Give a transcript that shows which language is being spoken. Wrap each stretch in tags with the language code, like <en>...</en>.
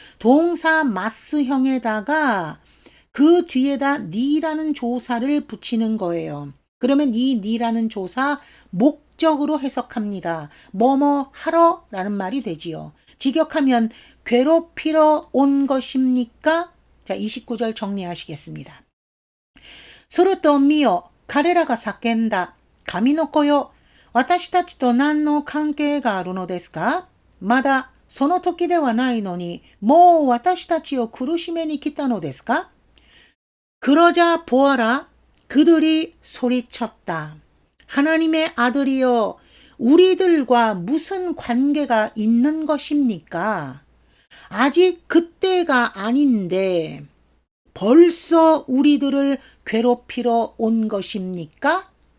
<ko>동사 마스형에다가 그 뒤에다 니라는 조사를 붙이는 거예요. 그러면 이 니라는 조사 목적으로 해석합니다. 뭐뭐 하러 라는 말이 되지요. 직역하면 괴롭히러 온 것입니까? 자, 29절 정리하시겠습니다.</ko> <ja>스루또 미요 가레라가 사켄다 가미노코요 私たちと何の関係があるのですか？まだその時ではないのに、もう私たちを苦しめに来たのですか？</ja> <ko>그러자 보아라, 그들이 소리쳤다. 하나님의 아들이여, 우리들과 무슨 관계가 있는 것입니까? 아직 그때가 아닌데 벌써 우리들을 괴롭히러 온 것입니까?</ko>